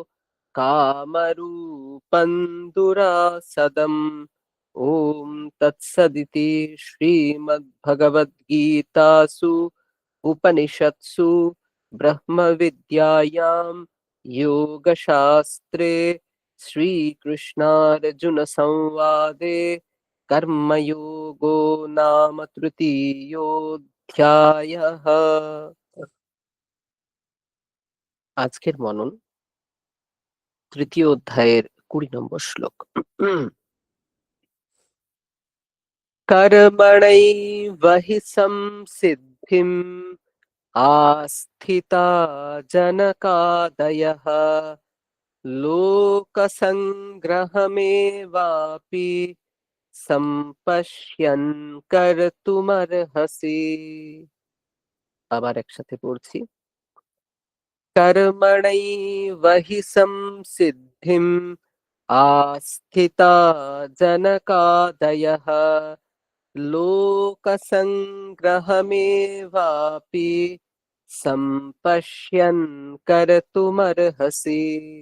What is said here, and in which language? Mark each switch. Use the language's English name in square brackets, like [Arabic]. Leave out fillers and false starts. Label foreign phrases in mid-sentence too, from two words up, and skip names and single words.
[Sanskrit] कामरूपं दुरासदम् ॐ तत्सदिति श्रीमद्भगवद्गीतासु उपनिषत्सु ब्रह्मविद्यायां योगशास्त्रे श्रीकृष्णार्जुनसंवादे कर्मयोगो नाम तृतीयोऽध्यायः [Bangla] আজকের মনন তৃতীয় অধ্যায়ের 20 নম্বর শ্লোক [Sanskrit] कर्मणैव हि संसिद्धिम् आस्थिता जनकादयः लोकसङ्ग्रहमेवापि সম্পশ্যন কর্তুমর্হসি [Bangla] আবার একসাথে পড়ছি [Sanskrit] কর্মণৈব হি সংসিদ্ধিম আস্থিতা জনকাদয়ঃ লোকসংগ্রহমেবাপি সম্পশ্যন কর্তুমর্হসি